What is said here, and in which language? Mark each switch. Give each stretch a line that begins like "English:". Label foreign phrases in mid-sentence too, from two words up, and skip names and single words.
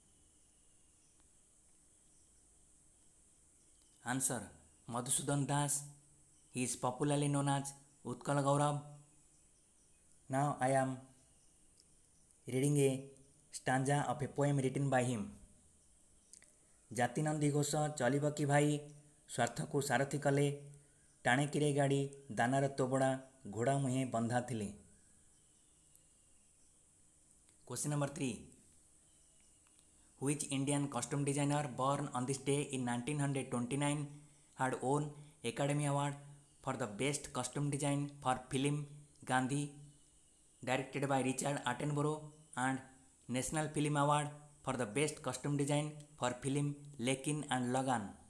English: Answer. Madhusudan Das. He is popularly known as Utkala Gaurav. Now I am reading a stanza of a poem written by him.
Odia: ଜାତି ନନ୍ଦୀ ଘୋଷ ଚଳିବ କି ଭାଇ ସ୍ୱାର୍ଥକୁ ସାରଥି କଲେ ଟାଣେ କିରେ ଗାଡ଼ି ଦାନାର ତୋବଡ଼ା ଘୋଡ଼ା ମୁହେଁ ବନ୍ଧା ଥିଲେ.
English: Question number 3. Which Indian costume designer born on this day in 1929 had won Academy Award for the best costume design for film Gandhi directed by Richard Attenborough and National Film Award for the best costume design for film Lekin and Lagan?